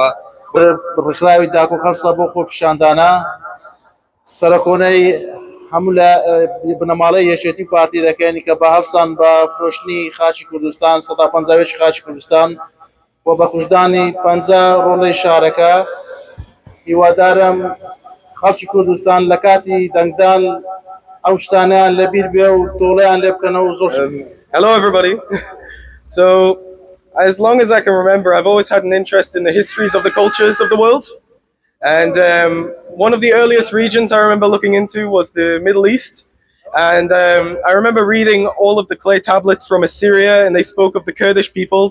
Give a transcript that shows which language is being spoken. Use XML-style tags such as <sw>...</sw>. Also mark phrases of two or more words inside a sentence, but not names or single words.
<ckb>ڕێکخراوی داک و خەڵسە بۆ خۆپیشاندانە سەرکۆنەی هەموو لە بنەماڵەی یەکێتی پارتی دەکەنی کە بە هەفسان بە فرۆشتنی خاچی کوردستان 150 خاچی کوردستان و بە کوژدانی 50 ڕۆڵەی شارەکە هیوادارم خەڵکی کوردستان لە کاتی دەنگدان ئەو شتانیان لەبیر بێ و تۆڵەیان لێ بکەنەوە زۆر.</ckb> <en>Hello everybody. So as long as I can remember, I've always had an interest in the histories of the cultures of the world. And one of the earliest regions I remember looking into was the Middle East. And I remember reading all of the clay tablets from Assyria, and they spoke of the Kurdish peoples.</en>